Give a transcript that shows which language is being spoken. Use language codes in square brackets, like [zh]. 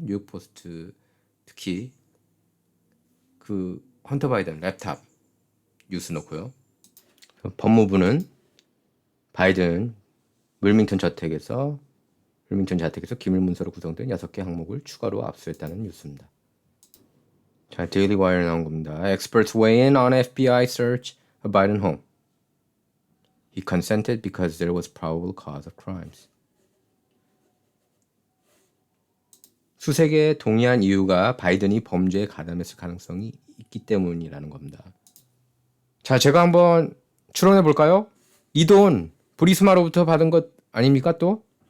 [ko] 뉴욕 포스트 특히 그 헌터 바이든 랩탑 뉴스 넣고요. 법무부는 바이든 윌밍턴 자택에서 기밀 문서로 구성된 6개 항목을 추가로 압수했다는 뉴스입니다. 자, 데일리 와이어 나온 겁니다. [en] Experts weigh in on FBI search of Biden home. He consented because there was probable cause of crimes. [ko] 수색에 동의한 이유가 바이든이 범죄에 가담했을 가능성이 있기 때문이라는 겁니다. 자, 제가 한번 추론해 볼까요? 이 돈 브리스마로부터 받은 것 아닙니까 또?